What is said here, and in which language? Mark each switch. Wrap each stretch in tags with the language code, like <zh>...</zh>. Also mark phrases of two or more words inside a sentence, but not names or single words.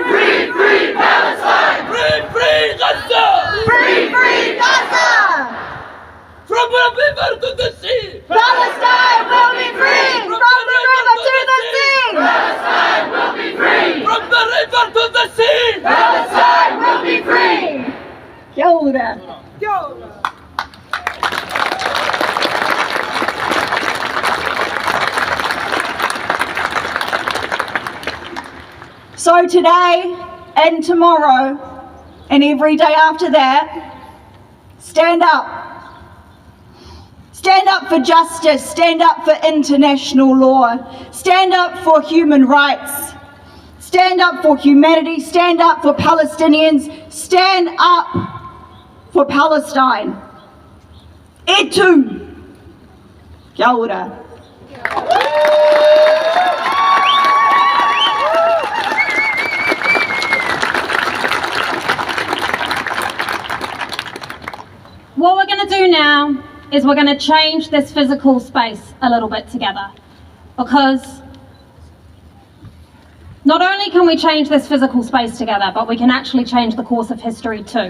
<en>Free, free Palestine! Free, free Gaza! Free, free Gaza! From the river to the sea! Palestine will be free! From the river to the sea! Palestine will be free! From the river to the sea! Palestine will be free!</en> <mi>Kia ora.</mi> <en>So today and tomorrow and every day after that, stand up. Stand up for justice, stand up for international law, stand up for human rights, stand up for humanity, stand up for Palestinians, stand up for Palestine.</en> <mi>E tu. Kia ora.</mi> <en>What we're going to do now is we're going to change this physical space a little bit together, because not only can we change this physical space together, but we can actually change the course of history too.</en>